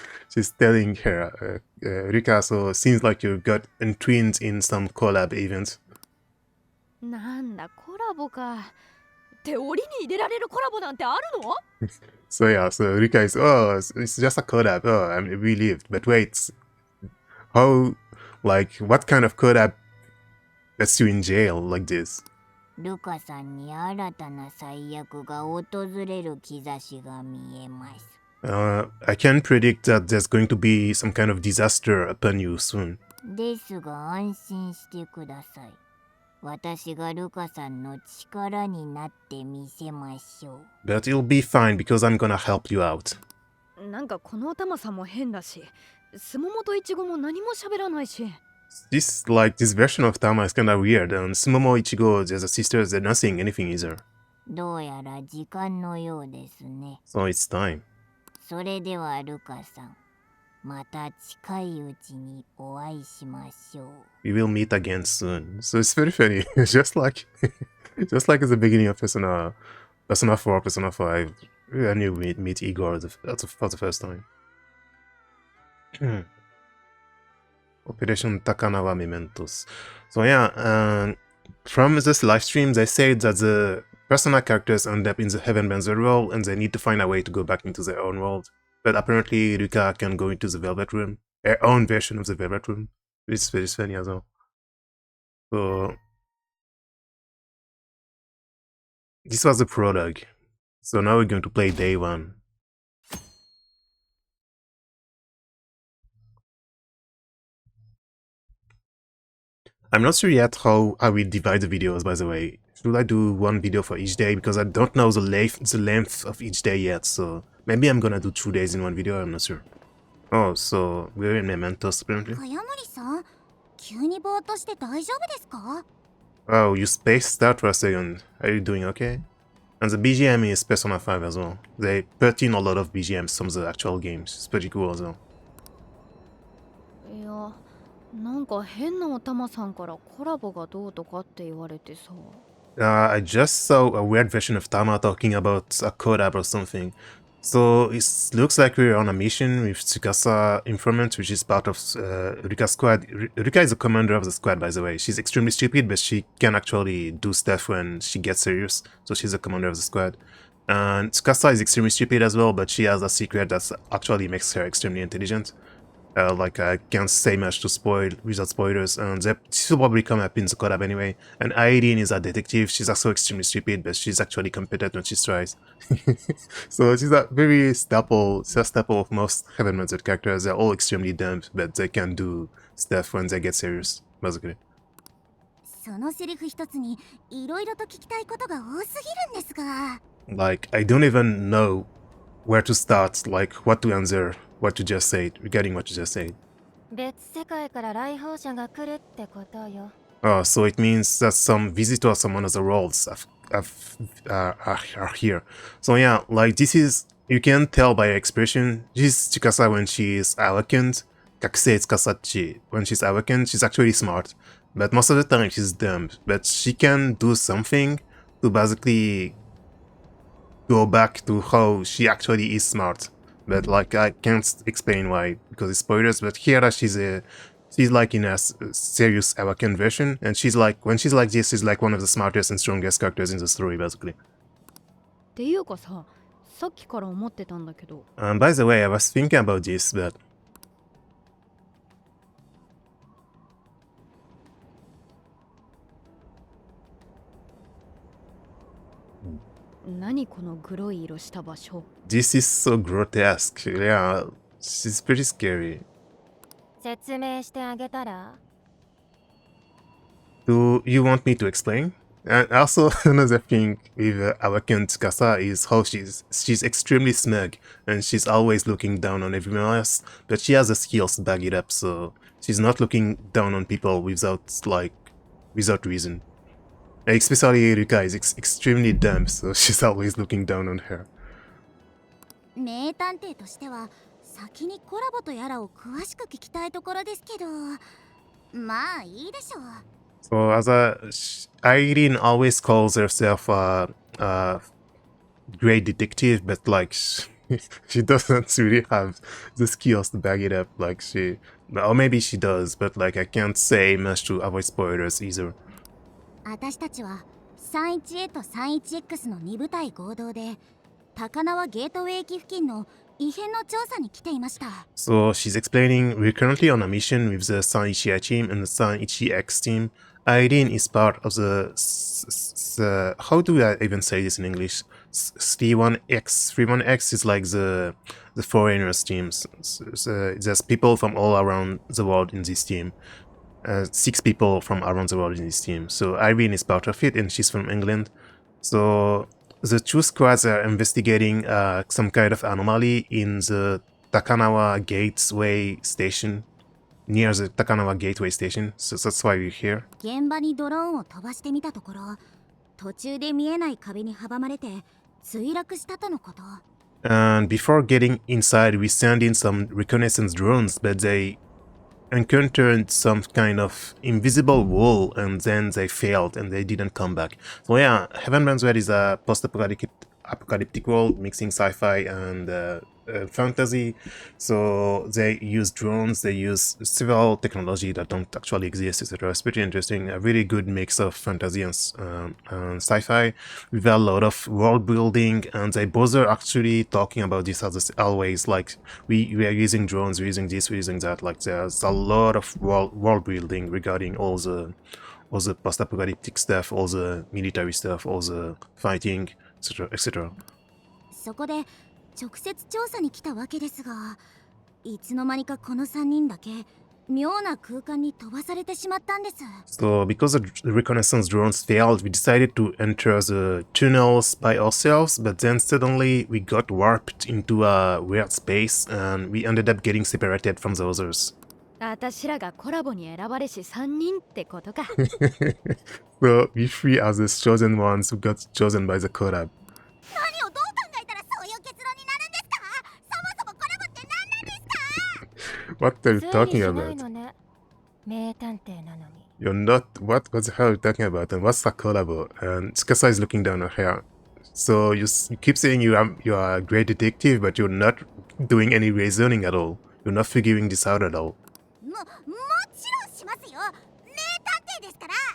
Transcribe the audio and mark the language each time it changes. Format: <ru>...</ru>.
<en>She's telling her, Rika, so seems like you got entwined in some collab event.</en> <ja>なんだコラボか。手折りに入れられるコラボなんてあるの？</ja> <en>So yeah, so Rika is, oh, it's just a collab. Oh, I mean, we lived. But wait, how, like, what kind of collab gets you in jail like this?</en> <ja>ルカさんに新たな最悪が訪れる兆しが見えます。</ja> <en>I can predict that there's going to be some kind of disaster upon you soon.</en> <ja>ですが安心してください。私がルカさんの力になってみせましょう。</ja> <en>But you'll be fine because I'm gonna help you out.</en> <ja>なんかこのおたまさんも変だし、スモモとイチゴも何も喋らないし。</ja> <en>This version of Tama is kinda weird, and Sumomo, Ichigo, the sisters, they're not saying anything either.</en> <ja>どうやら時間のようですね。</ja> <en>So it's time.</en> <ja>それではルカさん、また近いうちにお会いしましょう。</ja> <en>We will meet again soon. So it's very funny. just like at the beginning of Persona 4, Persona 5, when you meet Igor for the first time. Operation Takanawa Mementos. So yeah, from this live stream, they said that the Persona characters end up in the Heavenbender world and they need to find a way to go back into their own world. But apparently Ruka can go into the Velvet Room, her own version of the Velvet Room, which is very funny as well. So this was the prologue. So now we're going to play day 1. I'm not sure yet how I will divide the videos, by the way. Should I do one video for each day? Because I don't know the length of each day yet, so maybe I'm gonna do 2 days in one video, I'm not sure. Oh, so we're in Mementos apparently.</en> <ja>早森さん、急にぼーっとして大丈夫ですか?</ja> <en>Oh, you spaced out for a second. Are you doing okay? And the BGM is Persona 5 as well. They put in a lot of BGMs from the actual games. It's pretty cool as well.</en> <ja>いや、なんか変なおたまさんからコラボがどうとかって言われてさ。</ja> <en>I just saw a weird version of Tama talking about a collab or something. So it looks like we're on a mission with Tsukasa Informant, which is part of Rika's squad. Rika is the commander of the squad, by the way. She's extremely stupid, but she can actually do stuff when she gets serious. So she's the commander of the squad. And Tsukasa is extremely stupid as well, but she has a secret that actually makes her extremely intelligent. I can't say much to spoil without spoilers, and this will probably come up in the collab anyway. And Irene is a detective. She's also extremely stupid, but she's actually competent when she tries. So she's a very staple of most Heaven-Minded characters. They're all extremely dumb, but they can do stuff when they get serious, basically.</en> <ja>そのセリフ一つにいろいろと聞きたいことが多すぎるんですが。</ja> <en>Like, I don't even know where to start, like what to answer, what you just said, regarding what you just said.</en> <ja>別世界から来訪者が来るってことよ。</ja> <en>Oh, so it means that some visitors from another worlds are here. So yeah, like this is, you can tell by her expression, this is Tsukasa when she is awakened. Kakusei Tsukasachi. When she's awakened, she's actually smart. But most of the time she's dumb. But she can do something to basically go back to how she actually is smart. But like I can't explain why because it's spoilers. But here she's like in a serious awakened version, and she's like when she's like this, she's like one of the smartest and strongest characters in the story basically.</en> <ja>っていうかさ、さっきから思ってたんだけど。</ja> <en>By the way, I was thinking about this, but</en> <ja>何このグロい色した場所。</ja> <en>this is so grotesque. Yeah, she's pretty scary.</en> <ja>説明してあげたら</ja> <en>Do you want me to explain? And also another thing with Awakened Tsukasa is how she's extremely smug and she's always looking down on everyone else, but she has the skills to back it up, so she's not looking down on people without reason. Especially Rika is extremely dumb, so she's always looking down on her.</en> <ja>名探偵としては先にコラボとやらを詳しく聞きたいところですけど、まあいいでしょう。</ja> <en>So Irene always calls herself a great detective, but like she doesn't really have the skills to back it up. Like or maybe she does, but like I can't say much to avoid spoilers either.</en> <ja>私たちは 31A と 31X の2部隊合同で高輪ゲートウェイ駅付近の異変の調査に来ていました。</ja> <en>So she's explaining we're currently on a mission with the San-Ichia team and the San-Ichi-X team. Irene is part of the how do I even say this in English? 31X. 31X is like the foreigners teams. So there's people from all around the world in this team. 6 people from around the world in this team. So Irene is part of it, and she's from England. So the two squads are investigating some kind of anomaly in the Takanawa Gateway Station, near the Takanawa Gateway Station. So that's why we're here.</en> <ja>現場にドローンを飛ばしてみたところ、途中で見えない壁に阻まれて墜落したとのこと。</ja> <en>And before getting inside, we sent in some reconnaissance drones, but they encountered some kind of invisible wall, and then they failed and they didn't come back. So yeah, Heaven's Red is a post-apocalyptic world mixing sci-fi and fantasy. So they use drones, they use several technology that don't actually exist, etc. It's pretty interesting. A really good mix of fantasy and sci-fi with a lot of world building, and they both are actually talking about this as always, like we are using drones, we're using this, we're using that. Like there's a lot of world building regarding all the post-apocalyptic stuff, all the military stuff, all the fighting, etc. etc.</en> <ja>そこで直接調査に来たわけですが、いつの間にかこの3人だけ妙な空間に飛ばされてしまったんです。</ja> <en>So because the reconnaissance drones failed, we decided to enter the tunnels by ourselves, but then suddenly we got warped into a weird space and we ended up getting separated from the others.</en> <ja>私らがコラボに選ばれし3人ってことか。</ja> <en>So we three are the chosen ones who got chosen by the collab.</en> <ja>何をどう考えたらそういう結論になるんですか？そもそもコラボって何なんですか？</ja> <en>What are you</en> <ja>推理</ja> <en>talking</en> <ja>しない</ja> <en>about?</en> <ja>のね。名探偵なのに。</ja> <en>You're not. What the hell are you talking about? And what's the collab? And Tsukasa is looking down her hair. So you keep saying you are a great detective, but you're not doing any reasoning at all. You're not figuring this out at all.</en> <ja>もちろんしますよ。名探偵ですから。</ja>